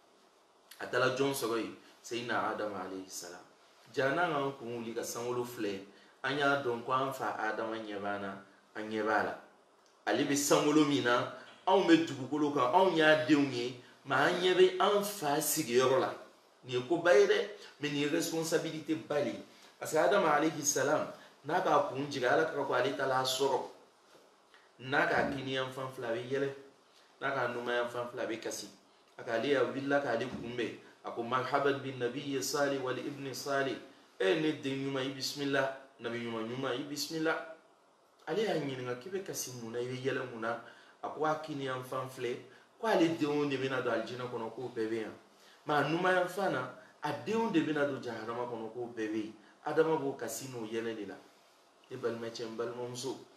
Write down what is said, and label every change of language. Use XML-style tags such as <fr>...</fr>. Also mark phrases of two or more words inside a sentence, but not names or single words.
<bm>a taara jɔn sɔrɔ yen Seyina Adama</bm> <ar>عليه السلام</ar> <bm>jaa n'an k'an kun wuli ka sankolo filɛ an y'a dɔn ko an fa Adama ɲɛ b'an na an ɲɛ b'a la ale bɛ sankolo min na anw bɛ dugukolo kan anw y'a denw ye ma an ɲɛ bɛ an fa sigiyɔrɔ la nin ye koba ye dɛ mais nin ye responsabilité ba de ye parce que Adam</bm> <ar>عليه السلام</ar> <bm>n'a ka kun jigin ala ka ko ale ta la sɔrɔ n'a ka kini yan fan fila bɛ yɛlɛ n'a ka numa yan fan fila bɛ kasi a ka ale ya wulila k'ale kunbɛn a ko</bm> <ar>مرحبا بالنبي الصالح والابن الصالح</ar> <bm>ne den ɲuman i bisimila nabi ɲuman i bisimila ale y'a ɲininka k'i bɛ kasi mun na i bɛ yɛlɛ mun na a ko a kini yan fan filɛ ko ale denw de bɛna don alijinɛ kɔnɔ k'o bɛɛ bɛ yan mais a numa yan fan na a denw de bɛna don jahanama kɔnɔ k'o bɛɛ bɛ yen Adama b'o kasi n'o yɛlɛ de la e balimacɛ n balimamuso</bm>